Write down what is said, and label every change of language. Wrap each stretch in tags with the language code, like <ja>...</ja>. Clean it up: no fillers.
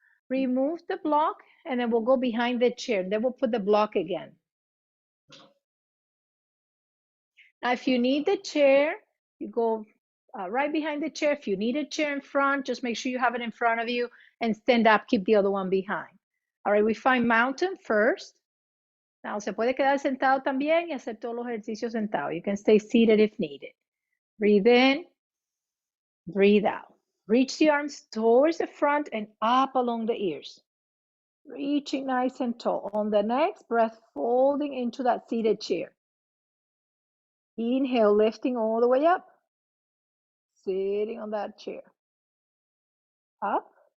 <en>Remove the block, and then we'll go behind the chair. Then we'll put the block again. Now, if you need the chair, you go right behind the chair. If you need a chair in front, just make sure you have it in front of you and stand up, keep the other one behind. All right, we find mountain first.</en> <es>Now, se puede quedar sentado también y hacer todos los ejercicios sentado.</es> <en>You can stay seated if needed. Breathe in, breathe out. Reach the arms towards the front and up along the ears. Reaching nice and tall. On the next breath, folding into that seated chair. Inhale, lifting all the way up. Sitting on that chair. Up.</en>